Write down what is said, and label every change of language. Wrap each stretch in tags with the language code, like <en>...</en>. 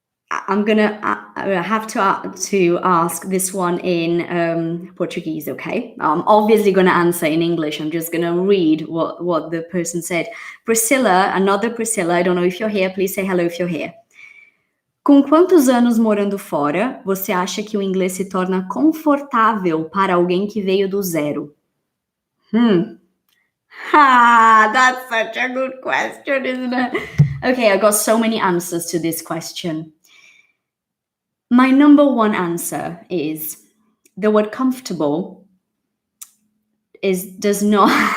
<en>I'm gonna have to ask this one in Portuguese, okay? I'm obviously gonna answer in English. I'm just gonna read what the person said. Priscilla, another Priscilla, I don't know if you're here, please say hello if you're here.</en> <pt>Com quantos anos morando fora, você acha que o inglês se torna confortável para alguém que veio do zero?</pt> <en>That's such a good question, isn't it? Okay, I got so many answers to this question. My number 1 answer is the word comfortable does not.</en>